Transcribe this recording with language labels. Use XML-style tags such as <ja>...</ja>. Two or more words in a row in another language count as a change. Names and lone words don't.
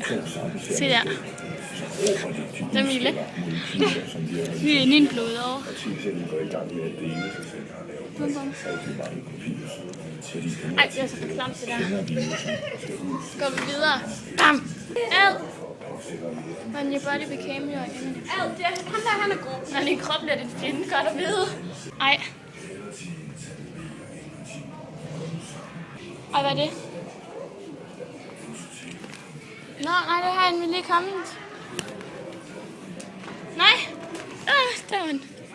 <da>Se der. Det er Mille. Vi er inde i en blodår. Ej, det er så for klamt det der. Så går vi videre. Bam! Ad!</da> <en>When your body became your enemy.</en> <da>Ad, det er, ham der, han er god. Når din krop bliver din fjende, godt at vide. Ej. Ej, hvad er det? Nå, nej, det har en lige kommet. Nej. Der var den.</da>